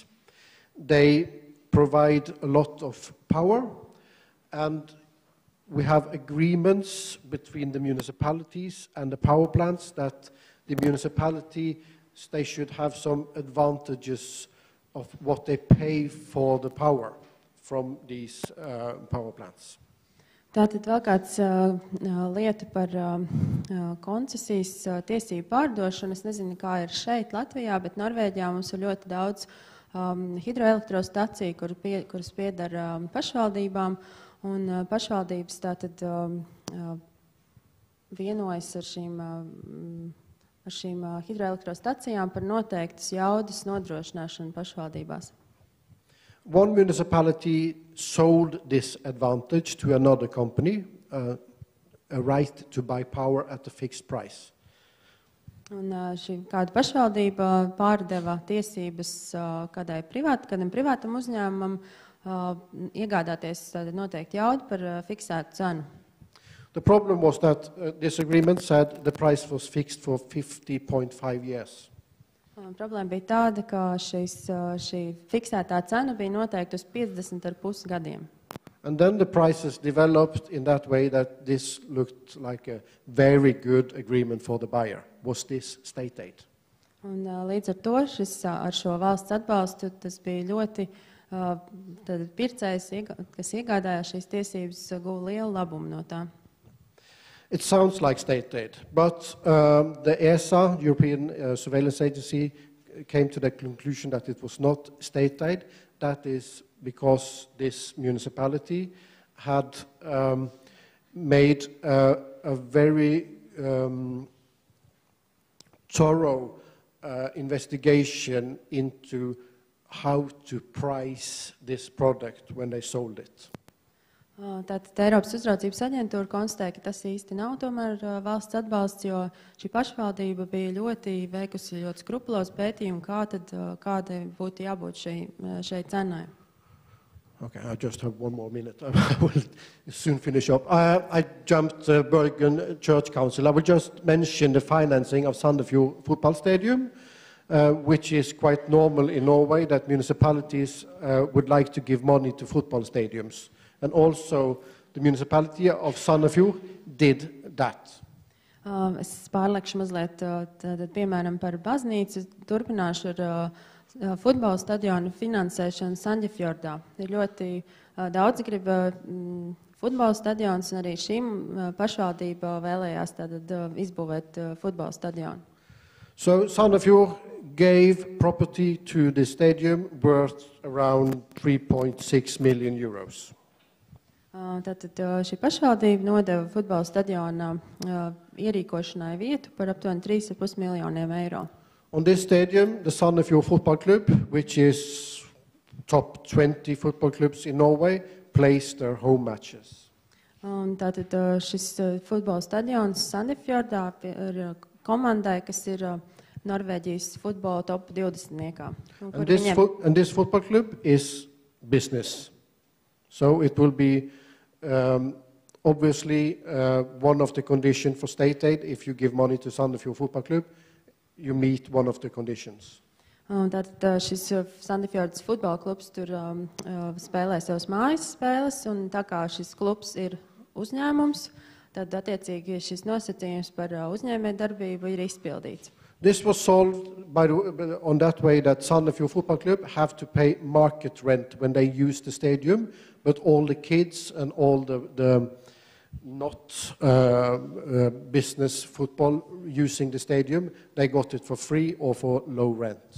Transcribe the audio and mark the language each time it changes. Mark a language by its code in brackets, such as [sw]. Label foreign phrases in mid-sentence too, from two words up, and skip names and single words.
[en] They provide a lot of power, and we have agreements between the municipalities and the power plants that the municipality, they should have some advantages of what they pay for the power from these power plants. [lv] Tātad vēl kāds lieta par koncesijas tiesību pārdošanu. Es nezinu, kā ir šeit Latvijā, bet Norvēģijā mums ir ļoti daudz hidroelektrostaciju, kuras pieder pašvaldībām, un pašvaldības tātad vienojas ar šīm hidroelektrostacijām par noteiktas jaudas nodrošināšanu pašvaldībās. [en] One municipality sold this advantage to another company, a right to buy power at a fixed price. [lv] Un šī kāda pašvaldība pārdeva tiesības kādam privātam uzņēmumam iegādāties noteikti jaudu par fiksētu cenu. [en] The problem was that this agreement said the price was fixed for 50.5 years. [lv] Problēma bija tāda, ka šī fiksētā cena bija noteikta uz 50,5 gadiem. [en] And then the prices developed in that way that this looked like a very good agreement for the buyer. Was this state aid? [lv] Un līdz ar to ar šo valsts atbalstu tas bija ļoti pircējs, kas iegādājās šīs tiesības, guva lielu labumu no tā. [en] It sounds like state aid, but the ESA, European Surveillance Agency, came to the conclusion that it was not state aid. That is because this municipality had made a very thorough investigation into how to price this product when they sold it. [lv] Tātad Eiropas uzraudzības aģentūra konstatēja, ka tas īsti nav tomēr valsts atbalsts, jo šī pašvaldība bija veikusi ļoti skrupulozu pētījumu, kādai būtu jābūt šai cenai. [en] Okay, I just have one more minute. I will soon finish up. I jumped Bergen Church Council. I will just mention the financing of Sandefjord Football Stadium, which is quite normal in Norway, that municipalities would like to give money to football stadiums. And also the municipality of Sandefjord did that. [lv] Es pārlekšu mazliet, piemēram, par baznīcu, turpināšu ar futbola stadionu finansēšanu Sandefjordā. Ir ļoti daudz grib futbola stadions, un arī šīm pašvaldība vēlējās izbūvēt futbola stadionu. [en] So Sandefjord gave property to the stadium worth around 3.6 million euros. [lv] Tātad šī pašvaldība nodeva futbola stadiona ierīkošanai vietu par aptuveni 3,5 miljoniem eiro. [en] On this stadium, the Sandefjord Football Club, which is top 20 football clubs in Norway, plays their home matches. [lv] Tātad šis futbola stadions Sandefjordā ir komandai, kas ir Norvēģijas futbola top 20-niekā. [en] And this football club is business. So it will be obviously one of the conditions for state aid. If you give money to Sandefjord Football Club, you meet one of the conditions. [lv] Un tātad šis Sandefjordas futbola klubs tur spēlē savas mājas spēles, un tā kā šis klubs ir uzņēmums, tad attiecīgi šis nosacījums par uzņēmējdarbību ir izpildīts. [en] This was solved on that way that Sandefjord Football Club have to pay market rent when they use the stadium, but all the kids and all the not business football using the stadium, they got it for free or for low rent.